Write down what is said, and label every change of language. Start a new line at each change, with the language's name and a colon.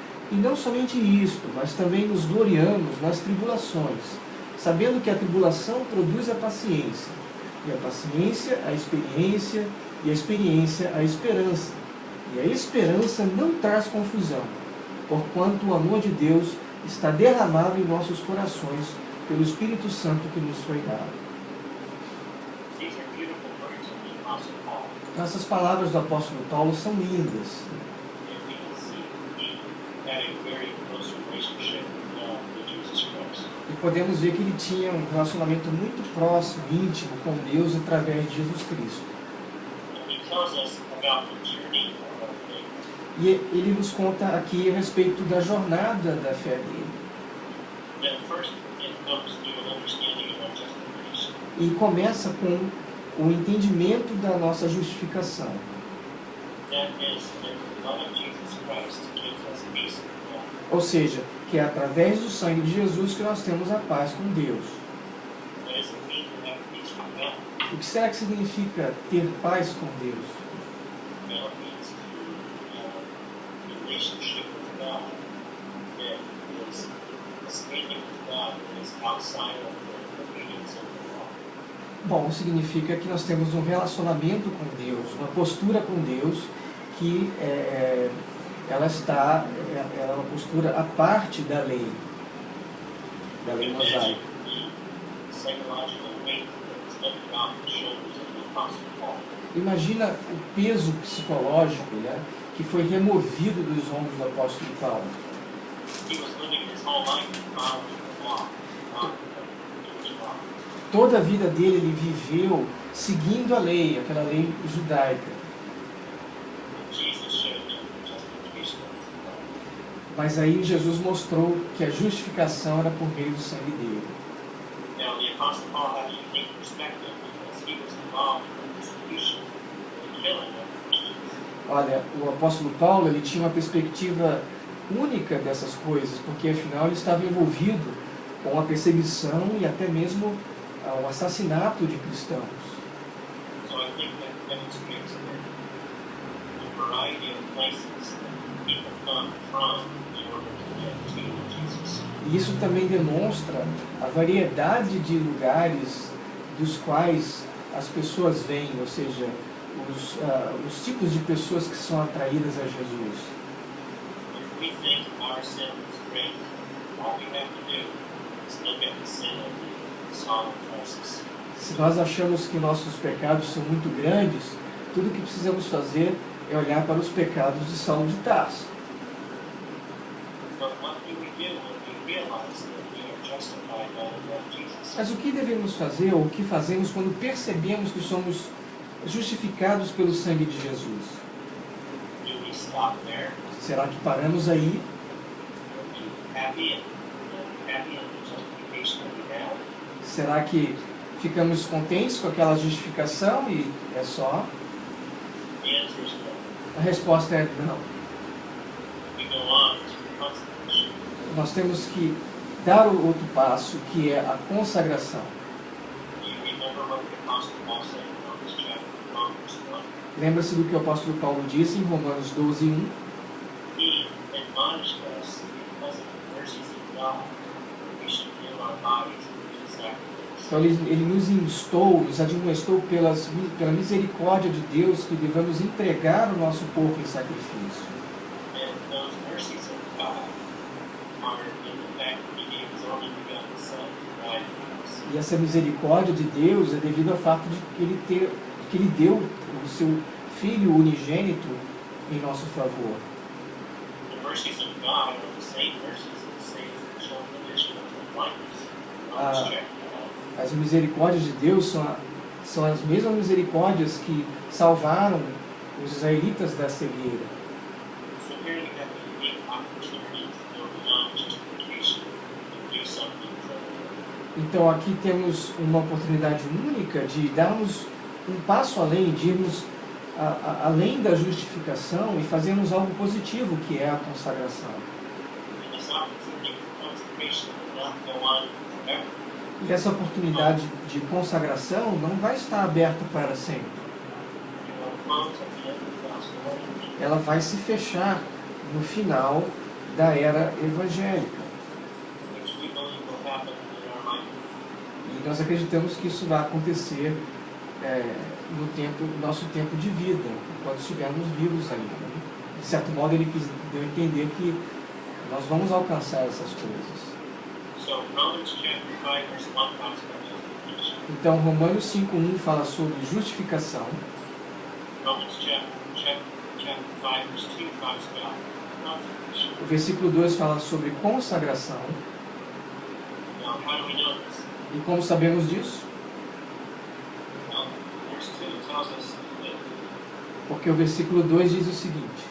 Portuguese: E não somente isto, mas também nos gloriamos nas tribulações, sabendo que a tribulação produz a paciência, e a paciência a experiência, e a experiência a esperança. E a esperança não traz confusão, porquanto o amor de Deus está derramado em nossos corações pelo Espírito Santo que nos foi dado.
English: These are beautiful words of the Apostle Paul.
Portuguese: Essas palavras do apóstolo Paulo são lindas.
English: And we can see he had a very close relationship with Jesus Christ.
Portuguese: E podemos ver que ele tinha um relacionamento muito próximo, íntimo com Deus através de Jesus Cristo.
English: And he tells us about the journey of our faith.
Portuguese: E ele nos conta aqui a respeito da jornada da fé dele.
English: That first it comes through an understanding of our justification.
Portuguese: E começa com o entendimento da nossa justificação.
English: That is that the blood of Jesus Christ gives us peace with God.
Portuguese: Ou seja, que é através do sangue de Jesus que nós temos a paz com Deus.
English: What does it mean to have peace with God?
Portuguese: O que será que significa ter paz com Deus?
English: Well, it means to relationship with God that is standing with God that is outside of the obedience of the law.
Portuguese: Bom, significa que nós temos um relacionamento com Deus, uma postura com Deus que ela é uma postura à parte da lei
English: Imagine
Portuguese: mosaica.
English: the psychological weight that was lifted off the shoulders of the Apostle Paul.
Portuguese: Imagina o peso psicológico, né, que foi removido dos ombros do apóstolo Paulo.
English: He was living his whole life following the law, the Jewish law.
Portuguese: Toda a vida dele ele viveu seguindo a lei, aquela lei judaica.
English: And Jesus showed him the justification of the law.
Portuguese: Mas aí Jesus mostrou que a justificação era por meio do sangue dele.
English: Now, the Apostle Paul had a unique perspective because he was involved in the persecution and the killing of Christians.
Portuguese: Olha, o apóstolo Paulo ele tinha uma perspectiva única dessas coisas, porque afinal ele estava envolvido com a perseguição e até mesmo o assassinato de cristãos.
English: So I think that demonstrates the variety of places that people come from in order to get to Jesus.
Portuguese: E isso também demonstra a variedade de lugares dos quais as pessoas vêm, ou seja, os tipos de pessoas que são atraídas a Jesus.
English: If we think our sin is great, all we have to do is look at the sin of the Saul of Tarsus.
Portuguese: Se nós achamos que nossos pecados são muito grandes, tudo que precisamos fazer é olhar para os pecados de Saulo de Tarso.
English: But what do we do when we realize that we are justified by the blood of Jesus?
Portuguese: Mas o que devemos fazer, ou o que fazemos quando percebemos que somos justificados pelo sangue de Jesus?
English: Do we stop there?
Portuguese: Será que paramos aí?
English: Are we happy in the justification that we have?
Portuguese: Será que ficamos contentes com aquela justificação e é só?
English: The answer is no.
Portuguese: A resposta é não.
English: We go on to consecration.
Portuguese: Nós temos que dar o outro passo, que é a consagração.
English: Do you remember what the Apostle Paul said in Romans chapter 1, verse 1?
Portuguese: Lembra-se do que o apóstolo Paulo disse em Romanos 12:1?
English: He admonished us because of the mercies of God that we should give our bodies a living sacrifice.
Portuguese: Então ele nos instou, nos admoestou pela misericórdia de Deus que devemos entregar o nosso corpo em sacrifício.
English: And those mercies of God are in the fact that He gave His only begotten Son to die for us.
Portuguese: E essa misericórdia de Deus é devido ao fato de que ele deu o seu Filho unigênito em nosso favor.
English: The mercies of God are the same mercies that saved the children of Israel from blindness. Romans chapter 1.
Portuguese: As misericórdias de Deus são as mesmas misericórdias que salvaram os israelitas da cegueira.
English: So here you have a unique opportunity to go beyond justification and do something for the
Portuguese: Então aqui temos uma oportunidade única de darmos um passo além, de irmos além da justificação e fazermos algo positivo, que é a consagração.
English: And this opportunity for consecration will not go on forever.
Portuguese: E essa oportunidade de consagração não vai estar aberta para sempre.
English: It will close at the end of the gospel age.
Portuguese: Ela vai se fechar no final da era evangélica.
English: Which we believe will happen in our life.
Portuguese: E nós acreditamos que isso vai acontecer no nosso tempo de vida, quando estivermos vivos ainda. Né? De certo modo, ele deu a entender que nós vamos alcançar essas coisas.
English: So Romans chapter 5 verse 1 talks about justification.
Portuguese: Então, Romanos 5:1 fala sobre justificação.
English: Romans chapter 5 verse 2 talks about consecration.
Portuguese: O versículo 2 fala sobre consagração.
English: Now, how do we know this?
Portuguese: E como sabemos disso?
English: Well, verse 2 tells us that
Portuguese: Porque o versículo 2 diz o seguinte: